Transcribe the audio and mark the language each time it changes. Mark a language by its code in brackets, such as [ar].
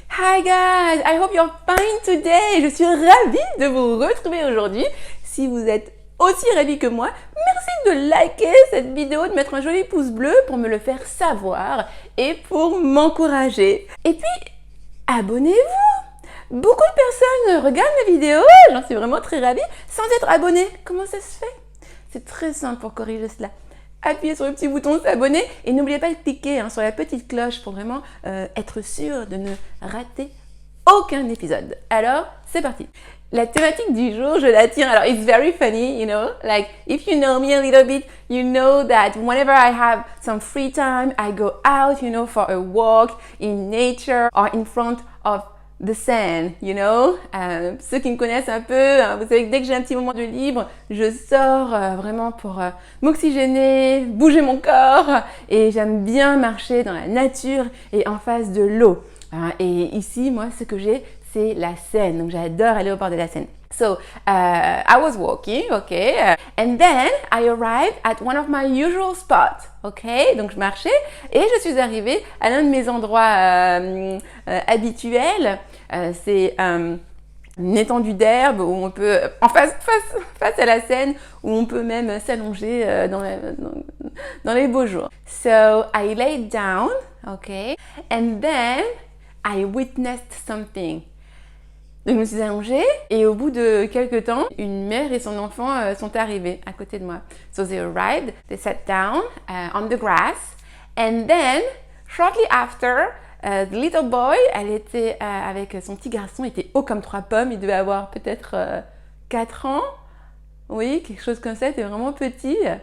[en] Hi guys, I hope you're fine today. [fr] Je suis ravie de vous retrouver aujourd'hui. Si vous êtes aussi ravis que moi, merci de liker cette vidéo, de mettre un joli pouce bleu pour me le faire savoir et pour m'encourager. Et puis, abonnez-vous. Beaucoup de personnes regardent mes vidéos, j'en suis vraiment très ravie, sans être abonnés. Comment ça se fait? C'est très simple pour corriger cela. Appuyez sur le petit bouton s'abonner et n'oubliez pas de cliquer sur la petite cloche pour vraiment être sûr de ne rater aucun épisode. Alors, c'est parti. La thématique du jour, je la tiens. [en] Alors, it's very funny, you know, like if you know me a little bit, you know that whenever I have some free time, I go out, you know, for a walk in nature or in front of the Seine, you know. [fr] Ceux qui me connaissent un peu, vous savez que dès que j'ai un petit moment de libre, je sors vraiment pour m'oxygéner, bouger mon corps et j'aime bien marcher dans la nature et en face de l'eau. Et ici, moi, ce que j'ai, c'est la Seine. Donc, j'adore aller au bord de la Seine. [en] So, I was walking, okay, and then I arrived at one of my usual spots, okay. [fr] Donc, je marchais et je suis arrivée à l'un de mes endroits habituels. C'est une étendue d'herbe où on peut, en face à la Seine, où on peut même s'allonger dans les beaux jours. [en] So, I laid down, okay, and then I witnessed something. [fr] Donc, je me suis allongée et au bout de quelques temps, une mère et son enfant sont arrivés à côté de moi. [en] So they arrived, they sat down on the grass, and then, shortly after, the little boy, [fr] elle était avec son petit garçon, il était haut comme 3 pommes, il devait avoir peut-être 4 ans, oui, quelque chose comme ça, il était vraiment petit.